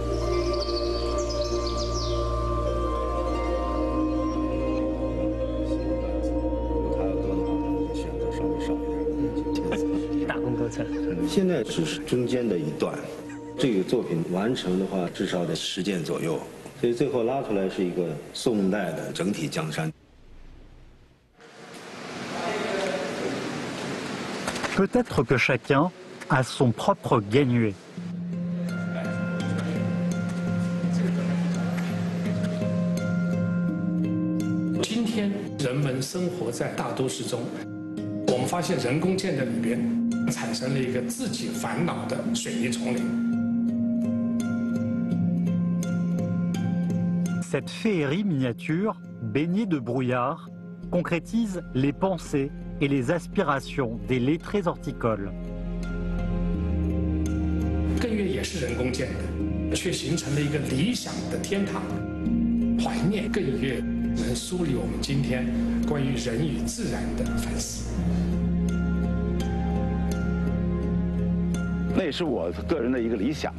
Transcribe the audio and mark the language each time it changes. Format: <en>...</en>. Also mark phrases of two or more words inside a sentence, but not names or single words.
<zh>大功告成。现在只是中间的一段，这个作品完成的话，至少得10件左右，所以最后拉出来是一个宋代的整体江山。</zh> <fr>Peut-être que chacun a son propre Gagnuet.</fr> <zh>今天人们生活在大都市中，我们发现人工建的里边产生了一个自己烦恼的水泥丛林。</zh> <fr>Cette féerie miniature, baignée de brouillard, concrétise les pensées et les aspirations des lettrés horticoles.</fr> <zh>艮岳也是人工建的，却形成了一个理想的天堂。怀念艮岳，能梳理我们今天关于人与自然的反思。那也是我个人的一个理想。</zh>